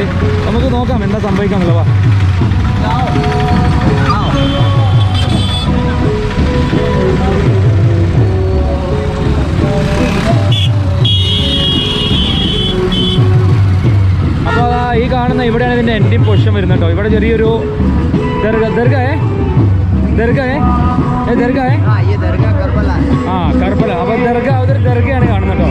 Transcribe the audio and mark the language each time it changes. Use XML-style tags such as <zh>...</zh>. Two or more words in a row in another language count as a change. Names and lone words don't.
<ml>നമുക്ക് നോക്കാം എന്താ സംഭവിക്കാമെന്നുള്ളവാ. അപ്പോൾ ഈ കാണുന്ന ഇവിടെയാണ് ഇതിൻ്റെ</ml> <en>ending position</en> <ml>വരുന്നത് കേട്ടോ. ഇവിടെ ചെറിയൊരു ദർഗ</ml> <hi>दरगाह है ये दरगाह है हाँ ये दरगाह करबला है हाँ करबला अब दरगाह उधर दरगाह</hi> <ml>കാണുന്നത് കേട്ടോ</ml>